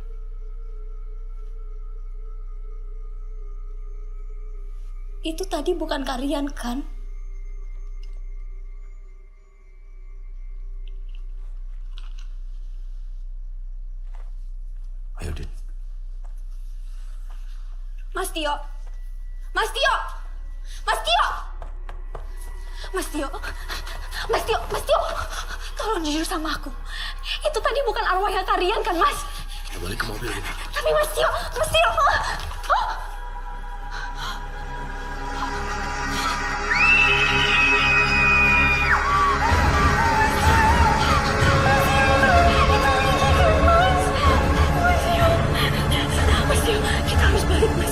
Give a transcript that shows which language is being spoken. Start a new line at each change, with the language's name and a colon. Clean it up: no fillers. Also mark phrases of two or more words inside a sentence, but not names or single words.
Indonesian: Itu tadi bukan Karian kan? Ayo, Din. Mas Tio. Mas Tio. Mas Tio. Mas Tio. Mas Tio. Mas Tio. Tolong jujur sama aku. Itu tadi bukan arwahnya Karian kan, Mas? Kita balik ke mobil, Din. Tapi Mas Tio. Mas Tio. Mas Tio, kita harus balik, Mas.